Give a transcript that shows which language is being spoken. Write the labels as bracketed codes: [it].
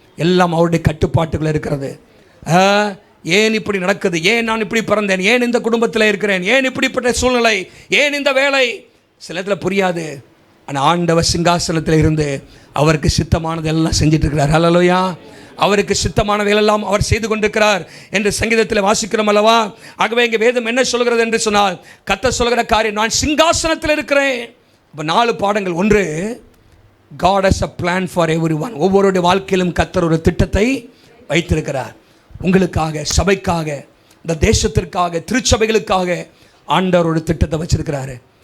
[ta] எல்லாம் அவருடைய கட்டுப்பாட்டுகள் இருக்கிறது. ஏன் இப்படி நடக்குது, ஏன் நான் இப்படி பிறந்தேன், ஏன் இந்த குடும்பத்தில் இருக்கிறேன், ஏன் இப்படிப்பட்ட சூழ்நிலை, ஏன் இந்த வேலை, சில இடத்துல புரியாது. ஆனால் ஆண்டவர் சிங்காசனத்தில் இருந்து அவருக்கு சித்தமானது எல்லாம் செஞ்சிட்டு இருக்கிறார். ஹல்லேலூயா. அவருக்கு சித்தமானவைகளெல்லாம் அவர் செய்து கொண்டிருக்கிறார் என்று சங்கீதத்தில் வாசிக்கிறோம் அல்லவா? ஆகவே இங்கே வேதம் என்ன சொல்கிறது என்று சொன்னால், கர்த்தர் சொல்கிற காரியம், நான் சிங்காசனத்தில் இருக்கிறேன். இப்போ 4 பாடங்கள். [en] ஒன்று, God has a plan for everyone. [ta] ஒவ்வொருடைய வாழ்க்கையிலும் கர்த்தர் ஒரு திட்டத்தை வைத்திருக்கிறார். உங்களுக்காக, சபைக்காக, இந்த தேசத்திற்காக, திருச்சபைகளுக்காக ஆண்டவர் ஒரு திட்டத்தை வச்சிருக்கிறாரு.